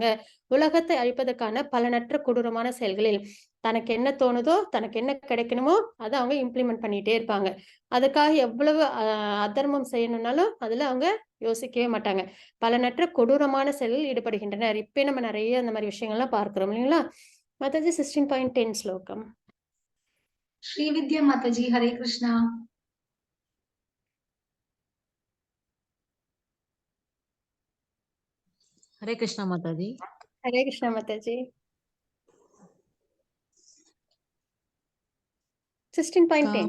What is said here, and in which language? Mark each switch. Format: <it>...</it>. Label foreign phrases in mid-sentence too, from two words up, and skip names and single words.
<ta>உலகத்தை அழிப்பதற்கான பலனற்ற கொடூரமான செயல்களில் தனக்கு என்ன தோணுதோ, தனக்கு என்ன கிடைக்கணுமோ அதை அவங்க இம்ப்ளிமெண்ட் பண்ணிட்டே இருப்பாங்க. அதுக்காக எவ்வளவு அதர்மம் செய்யணும்னாலும் அதுல அவங்க யோசிக்கவே மாட்டாங்க. பலனற்ற கொடூரமான செயலில் ஈடுபடுகின்றனர். இப்ப நம்ம நிறைய அந்த மாதிரி விஷயங்கள்லாம் பார்க்கிறோம் இல்லைங்களா? மத்தது 16.10 ஸ்லோகம்.</ta> <hi>श्री विद्या माता जी हरे कृष्णा। हरे कृष्णा माता जी। हरे कृष्णा माता जी। 16.10</hi>